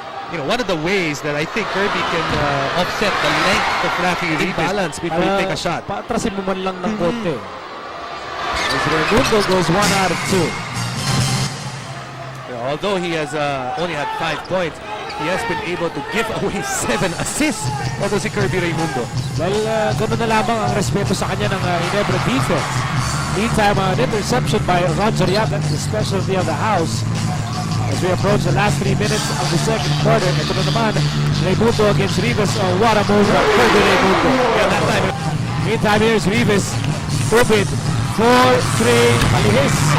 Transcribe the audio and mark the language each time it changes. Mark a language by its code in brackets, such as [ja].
[en] You know, one of the ways that I think Kirby can offset the length of Rafi Rivas Balance before you take a shot. [tl] Paatrasin mo man lang ng konti. [en] As Raimundo goes 1 out of 2. Although he has only had 5 points, he has been able to give away 7 assists. Although si Kirby Raimundo. [tl] Well, gano'n na lamang ang respeto sa kanya ng Ginebra defense. [en] Meantime, an interception by Roger Yap, that's the specialty of the house. As we approach the last 3 minutes of the second quarter, [tl] ito na naman, [en] Raimundo against Rivas. Oh, what a move by Kirby Raimundo. Yeah, that time. Meantime, here's Rivas. Tubit, 4-3, malihis.